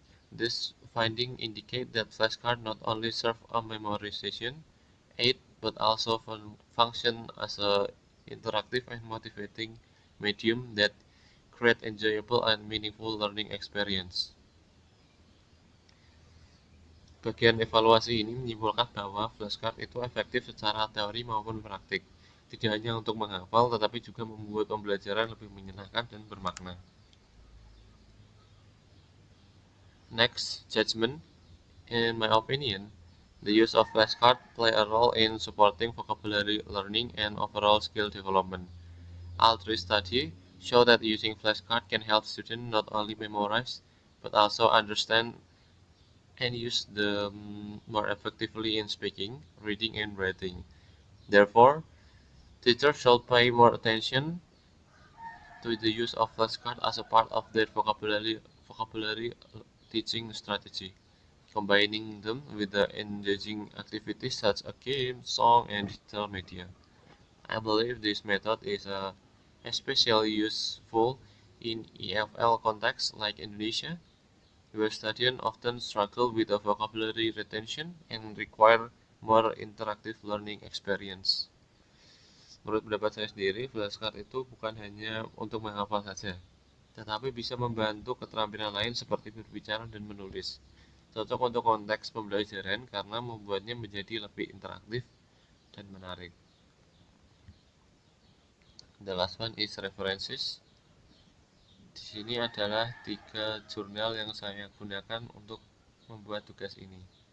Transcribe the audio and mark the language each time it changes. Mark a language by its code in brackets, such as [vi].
[en] This finding indicate that flashcards not only serve a memorization aid but also function as an interactive and motivating medium that create enjoyable and meaningful learning experience. [id] Bagian evaluasi ini menyimpulkan bahwa flashcard itu efektif secara teori maupun praktik, tidak hanya untuk menghafal tetapi juga membuat pembelajaran lebih menyenangkan dan bermakna. [en] Next, judgment. In my opinion, the use of flashcards play a role in supporting vocabulary learning and overall skill development. All three studies show that using flashcards can help students not only memorize but also understand and use them more effectively in speaking, reading, and writing. Therefore, teachers should pay more attention to the use of flashcards as a part of their vocabulary teaching strategy, combining them with the engaging activities such as games, song, and digital media. I believe this method is especially useful in EFL contexts like Indonesia, where students often struggle with the vocabulary retention and require more interactive learning experience. [id] Menurut pendapat saya sendiri, flashcard itu bukan hanya untuk menghafal saja, tetapi bisa membantu keterampilan lain seperti berbicara dan menulis. Cocok untuk konteks pembelajaran karena membuatnya menjadi lebih interaktif dan menarik. [en] The last one is references. [id] Di sini adalah 3 jurnal yang saya gunakan untuk membuat tugas ini.